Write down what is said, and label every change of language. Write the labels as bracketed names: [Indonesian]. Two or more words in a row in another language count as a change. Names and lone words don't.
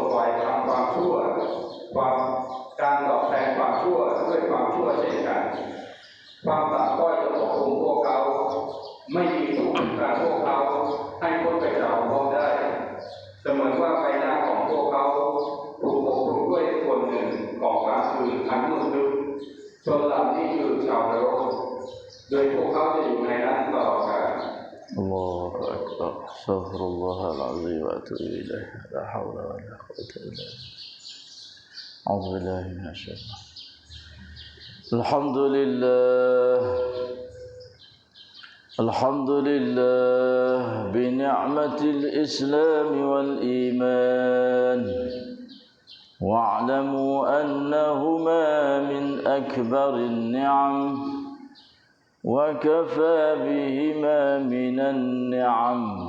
[Thai] ฝ่ายทำความชั่วการตอบแทนความชั่วด้วยความชั่วเช่นกันความต่ำต้อยจะปกคลุมพวกเขาไม่มีทุกข์การพวกเขาให้พ้นไปจากเขาได้เสมือนว่าใบหน้าของพวกเขาถูกปกคลุมด้วยส่วนหนึ่งของกลางคืนอันมืดทึบชนเหล่านี้คือชาวนรกโดยพวกเขาจะอยู่ในนั้นตลอดกาล [Arabic] الله أكبر. أستغفر الله العظيم وأتوب إليه. لا حول ولا قوة إلا بالله. أعوذ بالله من الشيطان. الحمد لله الحمد لله بنعمة الإسلام والإيمان واعلموا أنهما من أكبر النعم وكفى بهما من النعم.